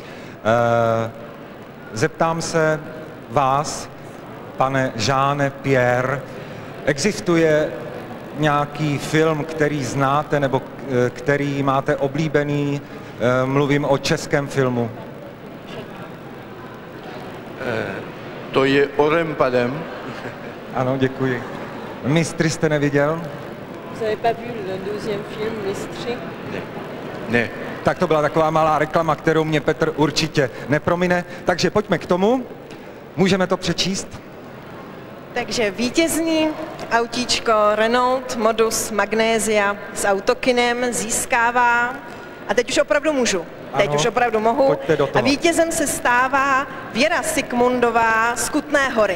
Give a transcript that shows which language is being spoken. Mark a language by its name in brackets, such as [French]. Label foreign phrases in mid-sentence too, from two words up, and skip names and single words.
[Czech] Zeptám se vás, pane Jeane Pierre, existuje nějaký film, který znáte nebo který máte oblíbený? Mluvím o českém filmu. To je Orem padem. Ano, děkuji. Mistry jste neviděl? [French] Vous avez pas vu le deuxième film, [Czech] Mistry? Ne. Tak to byla taková malá reklama, kterou mě Petr určitě nepromine. Takže pojďme k tomu. Můžeme to přečíst? Takže vítězný autíčko Renault Modus Magnesia s autokinem získává, a teď už opravdu můžu, teď už opravdu mohu, a vítězem se stává Věra Sigmundová z Kutné Hory.